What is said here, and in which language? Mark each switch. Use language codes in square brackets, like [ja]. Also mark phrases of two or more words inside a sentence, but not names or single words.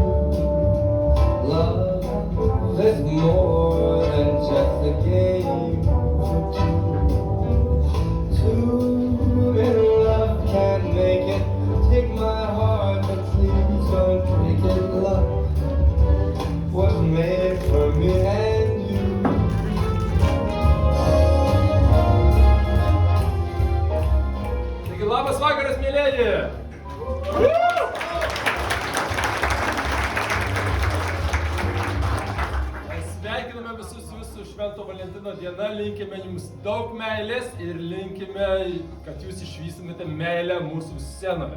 [en] Love is more than just a game for two. Two in love can't make it. Take my heart, but please don't break it. Love was made for me and you. [lt] Taigi labas vakaras, mėlyjeji! Sveikiname visus jūsų Švento Valentino diena, linkime jums daug meilės ir linkime, kad jūs išvystumėte meilę mūsų scenoje.